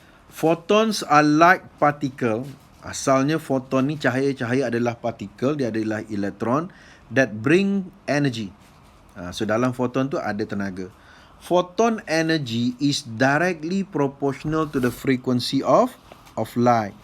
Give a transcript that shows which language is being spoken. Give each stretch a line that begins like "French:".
English: Photons are like particle.
Malay: Asalnya photon ni, cahaya adalah particle, dia adalah elektron
English: that bring energy.
Malay: So dalam photon tu ada tenaga.
English: Photon energy is directly proportional to the frequency of light.